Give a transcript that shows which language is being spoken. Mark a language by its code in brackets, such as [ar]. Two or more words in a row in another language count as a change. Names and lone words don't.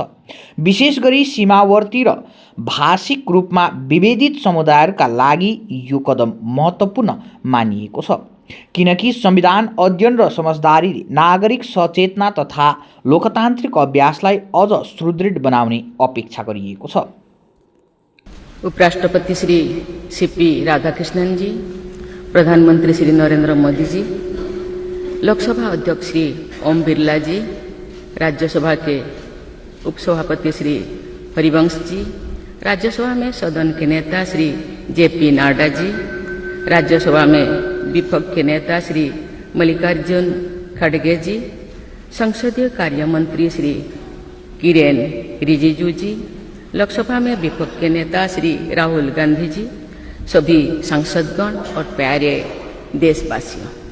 [ne] विशेष गरी सीमावर्ती र भाषिक रूपमा विभेदित समुदायहरूका लागि यो कदम महत्त्वपूर्ण मानिएको छ, किनकि संविधान अध्ययन र समझदारीले नागरिक सचेतना तथा लोकतान्त्रिक अभ्यासलाई अझ सुदृढ बनाउने अपेक्षा गरिएको छ। [hi] उपराष्ट्रपति श्री सीपी राधाकृष्णन जी, प्रधानमंत्री श्री नरेंद्र मोदी जी, लोकसभा अध्यक्ष श्री ओम बिरला जी, राज्यसभा के उपसभापति श्री हरिवंश जी, राज्यसभा में सदन के नेता श्री जेपी नड्डा जी, राज्यसभा में विपक्ष के नेता श्री मल्लिकार्जुन खड़गे जी, संसदीय कार्य मंत्री श्री किरेन रिजिजू जी, लोकसभा में विपक्ष के नेता श्री राहुल गांधी जी, सभी सांसदगण और प्यारे देशवासियों,